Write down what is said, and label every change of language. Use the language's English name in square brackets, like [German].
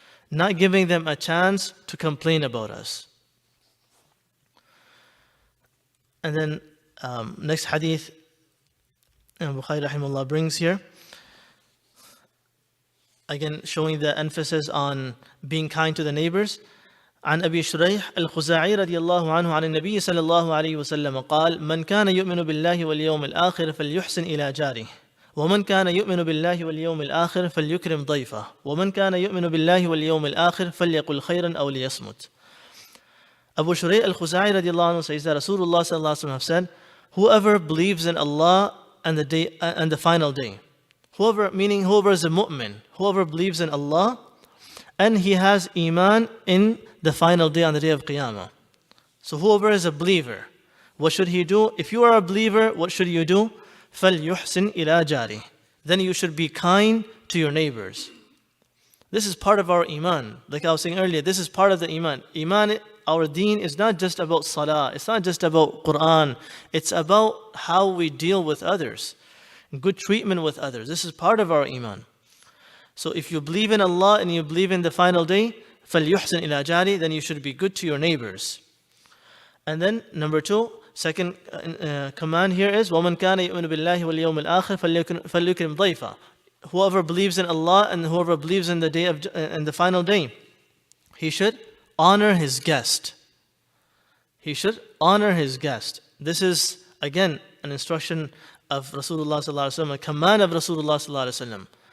[English] Not giving them a chance to complain about us. And then next hadith, Bukhari rahimahullah brings here, again showing the emphasis on being kind to the neighbors. [Arabic] عن أبي شريح الخزاعي رضي الله عنه عن النبي صلى الله عليه وسلم قال من كان يؤمن بالله واليوم الآخر فليحسن إلى جاره ومن كان يؤمن بالله واليوم الآخر فليكرم ضيفه ومن كان يؤمن بالله واليوم الآخر فليقل خيرا أو ليصمت. [English] Abu Shurayh al-Khuzai radiallahu anhu says that Rasulullah sallallahu alaihi wasallam have said, whoever believes in Allah and the final day, whoever is a mu'min, whoever believes in Allah and he has iman in the final day, on the day of Qiyamah. So whoever is a believer, what should he do? If you are a believer, what should you do? [Arabic] فَلْيُحْسِنْ إِلَى جَارِهِ. [English] Then you should be kind to your neighbors. This is part of our iman. Like I was saying earlier, this is part of the iman. Iman, our deen, is not just about salah. It's not just about Quran. It's about how we deal with others. Good treatment with others. This is part of our iman. So if you believe in Allah and you believe in the final day, [Arabic] فَلْيُحْسِنْ إِلَى جَارِهِ, [English] then you should be good to your neighbors. And then number 2, second command here is [Arabic] وَمَنْ كَانَ يُؤْمِنُ بِاللَّهِ وَالْيَوْمِ الْآخِرِ فَلْيُكْرِمْ ضَيْفَهُ. [English] Whoever believes in Allah and whoever believes in the final day, he should honor his guest. He should honor his guest. This is again an instruction of Rasulullah sallallahu alaihi wasallam, a command of Rasulullah sallallahu alaihi wasallam.